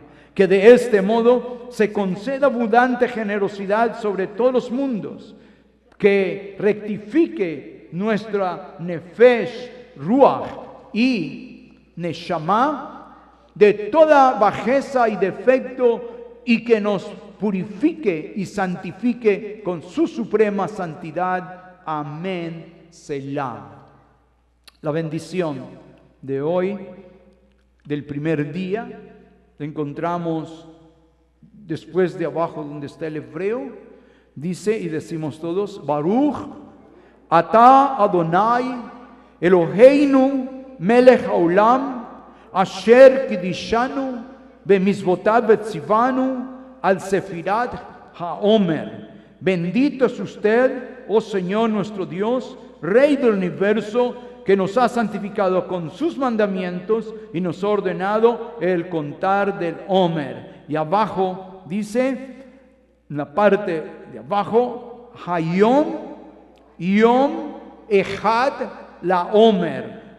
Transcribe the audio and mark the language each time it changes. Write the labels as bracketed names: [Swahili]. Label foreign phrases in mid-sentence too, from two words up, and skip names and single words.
[Spanish] Que de este modo se conceda abundante generosidad sobre todos los mundos, que rectifique nuestra Nefesh, Ruach y Neshama de toda bajeza y defecto y que nos purifique y santifique con su suprema santidad. Amén. Selah. La bendición de hoy, del primer día, la encontramos después de abajo donde está el hebreo. Dice, y decimos todos, [Hebrew] ברוך אתה אדוני אלוהינו מלך העולם אשר קידשנו במצוותיו וציוונו על ספירת העומר. [Spanish] Bendito es usted, oh Señor nuestro Dios, Rey del universo, que nos ha santificado con sus mandamientos y nos ha ordenado el contar del Omer. Y abajo dice, en la parte de abajo, [Hebrew] היום יום אחד לעומר.